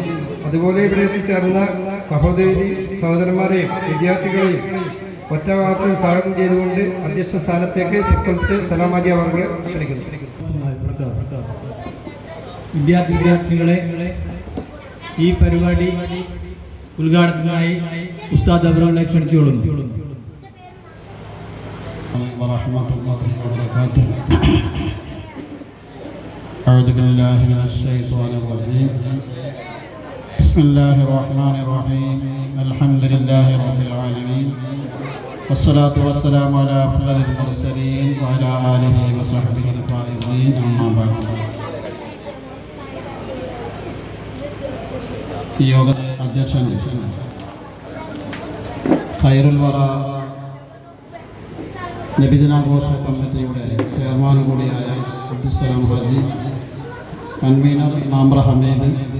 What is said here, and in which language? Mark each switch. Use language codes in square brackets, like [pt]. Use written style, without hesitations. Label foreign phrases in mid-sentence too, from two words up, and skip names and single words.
[ml] അതുപോലെ ഇവിടെ എത്തിച്ചേർന്ന സഹോദരി സഹോദരന്മാരെയും വിദ്യാർത്ഥികളെയും ഒറ്റ വാക്കിൽ സ്വാഗതം ചെയ്തുകൊണ്ട് അധ്യക്ഷ സ്ഥാനത്തേക്ക് സലാമാജി അവർക്ക് ക്ഷണിക്കുന്നു. വിദ്യാർത്ഥികളെ, ഈ പരിപാടി ഉദ്ഘാടനത്തിനായി ഉസ്താദ് അവരെ ക്ഷണിച്ചുകൊള്ളുന്നു. [ar] أعوذ بالله من الشيطان الرجيم. بسم الله الرحمن الرحيم. الحمد لله رب العالمين والصلاة والسلام على أفضل المرسلين وعلى آله وصحبه الفائزين. أما بعد. [ml] യോഗ അധ്യക്ഷൻ ഖൈറുൽ വറ നബിദിനാഘോഷ കമ്മിറ്റിയുടെ ചെയർമാൻ കൂടിയായ അബ്ദുസ്സലാം ഹാജി, കൺവീനർ നാമ്ര ഹമീദ്,